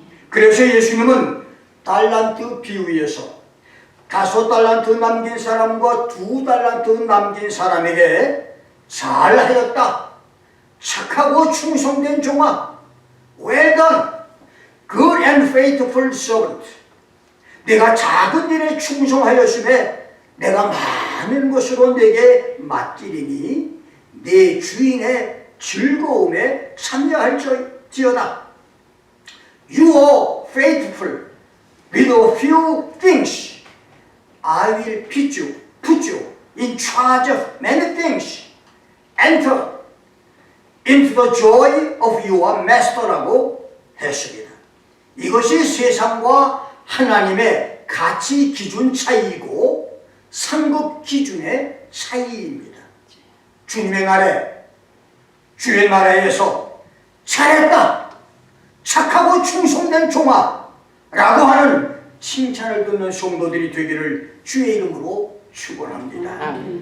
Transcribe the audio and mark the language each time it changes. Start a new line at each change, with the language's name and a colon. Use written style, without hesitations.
Korean: 그래서 예수님은 달란트 비유에서 5달란트 남긴 사람과 2달란트 남긴 사람에게 잘하였다, 착하고 충성된 종아, well done, good and faithful servant. 내가 작은 일에 충성하였음에 내가 많은 것으로 내게 맡기리니 내 주인의 즐거움에 참여할지어다.
English: You are faithful with a few things. I will put you in charge of many things. Enter into the joy of your master 라고 했습니다.
Korean: 이것이 세상과 하나님의 가치 기준 차이이고 상급 기준의 차이입니다. 주님의 날에 주의 나라에서 잘했다, 착하고 충성된 종아 라고 하는 칭찬을 듣는 성도들이 되기를 주의 이름으로 축원합니다.